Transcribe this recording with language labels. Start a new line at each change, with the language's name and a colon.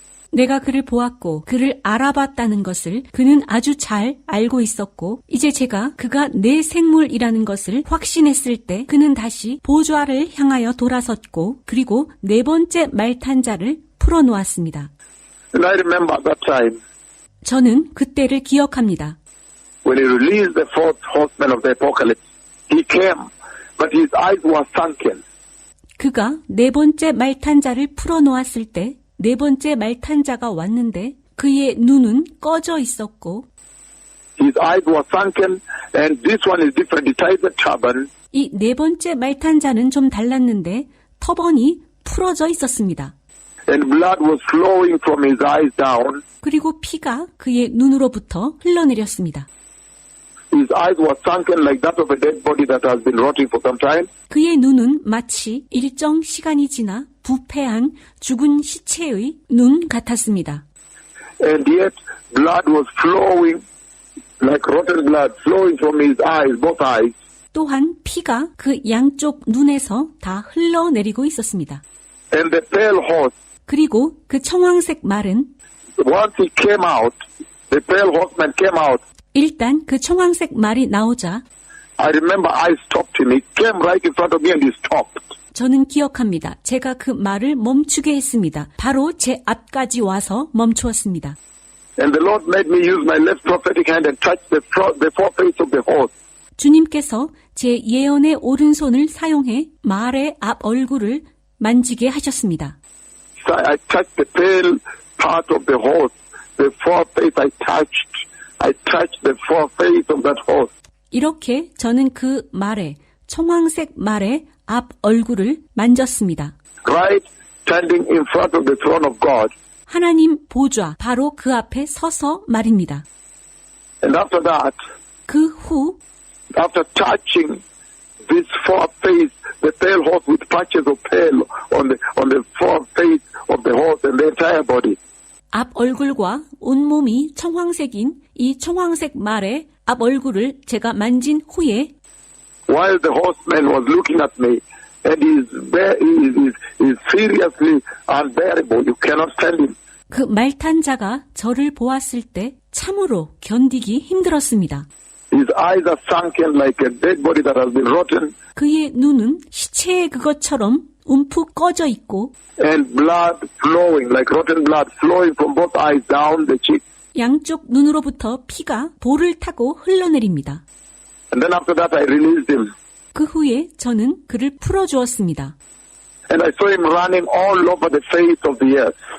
Korean: 내가 그를 보았고 그를 알아봤다는 것을 그는 아주 잘 알고 있었고 이제 제가 그가 내 생물이라는 것을 확신했을 때 그는 다시 보좌를 향하여 돌아섰고 그리고 네 번째 말탄자를 풀어놓았습니다.
English: And I remember that time
Korean: 저는 그때를 기억합니다.
English: when He released the fourth horseman of the apocalypse. He came, but His eyes were sunken.
Korean: 그가 네 번째 말탄자를 풀어놓았을 때 네 번째 말탄자가 왔는데 그의 눈은 꺼져 있었고
English: His eyes were sunken, and this one is different. He tied the turban,
Korean: 이 네 번째 말탄자는 좀 달랐는데 터번이 풀어져 있었습니다.
English: and blood was flowing from his eyes down.
Korean: 그리고 피가 그의 눈으로부터 흘러내렸습니다.
English: His eyes were sunken like that of a dead body that has been rotting for some time.
Korean: 그의 눈은 마치 일정 시간이 지나 부패한 죽은 시체의 눈 같았습니다.
English: And yet blood was flowing like rotten blood, flowing from his eyes, both eyes.
Korean: 또한 피가 그 양쪽 눈에서 다 흘러내리고 있었습니다.
English: And the pale horse,
Korean: 그리고 그 청황색 말은
English: once he came out, the pale horseman came out.
Korean: 일단 그 청황색 말이 나오자
English: I remember I stopped him. He came right in front of me and he stopped.
Korean: 저는 기억합니다. 제가 그 말을 멈추게 했습니다. 바로 제 앞까지 와서 멈추었습니다.
English: And the Lord made me use my left prophetic hand and touch the foreface of the horse.
Korean: 주님께서 제 예언의 오른손을 사용해 말의 앞 얼굴을 만지게 하셨습니다.
English: So I touched the tail part of the horse, the foreface I touched the foreface of that horse.
Korean: 이렇게 저는 그 말의 청황색 말의 앞 얼굴을 만졌습니다.
English: Right standing in front of the throne of God.
Korean: 하나님 보좌 바로 그 앞에 서서 말입니다.
English: And after that,
Korean: 그 후
English: after touching this foreface, the pale horse with patches of pale on the foreface of the horse and the entire body.
Korean: 앞 얼굴과 온몸이 청황색인 이 청황색 말의 앞 얼굴을 제가 만진 후에
English: While the horseman was looking at me, and is seriously unbearable. You cannot stand him.
Korean: 그 말탄 자가 저를 보았을 때 참으로 견디기 힘들었습니다.
English: His eyes are sunken like a dead body that has been rotten,
Korean: 그의 눈은 시체의 그것처럼 움푹 꺼져 있고
English: and blood flowing, like rotten blood flowing from both eyes down the cheek.
Korean: 양쪽 눈으로부터 피가 볼을 타고 흘러내립니다.
English: And then after that I released him.
Korean: 그 후에 저는 그를 풀어주었습니다.
English: And I saw him running all over the face of the earth.